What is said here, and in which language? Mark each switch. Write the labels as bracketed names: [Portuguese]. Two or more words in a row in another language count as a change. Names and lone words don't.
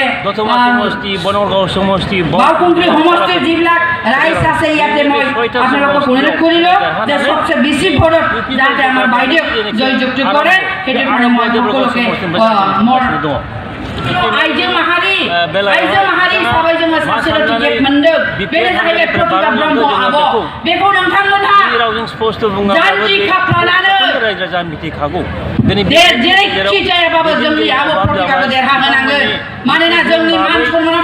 [Assamese] সমষ্টি বনগাঁও সমষ্টি বাউকুন্দ্রি সমষ্টিৰ যিবিলাক ৰাইজ আছে ইয়াতে মই আপোনালোকক অনুৰোধ কৰিলো যে সবচেয়ে বেছি ভোটত যাতে আমাৰ বাইদেউ জয়যুক্ত কৰে সেইটো কাৰণে মই সকলোকে [Bodo] आइजो माहारि सबाय जोङो सासेल' टिकेट मोनदों बेनो जाहैबाय प्रतिभा ब्रह्म आब' बेखौ नोंथांमोनहा जानजि खाफ्रानानै जेरैखि जायाबाबो जोंनि आब' प्रतिभाखौ देरहाहोनांगोन मानोना जोंनि मान सन्माना